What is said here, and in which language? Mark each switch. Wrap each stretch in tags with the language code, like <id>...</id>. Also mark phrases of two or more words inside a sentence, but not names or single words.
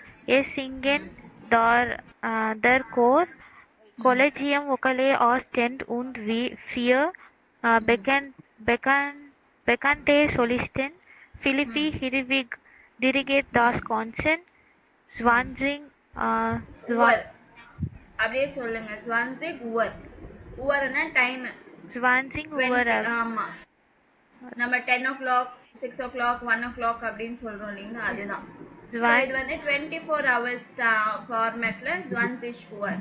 <de>Es singen der Chor Collegium Vocale aus Gent und 4 bekannte Solisten. Philippi Hirwig dirigiert das Konzert. 20</de> <ta>அப்படியே சொல்லுங்க. 20 உவர்னா டைம்.</ta> <de>20 Uhr.</de> <ta>ஆமா, நம்ம 10 o'clock 6 o'clock 1 o'clock அப்படின்னு சொல்றோம் இல்லைங்களா? அதுதான். இது வந்து 24 hours ஃபார்மேட்ல 20 உவர்.</ta>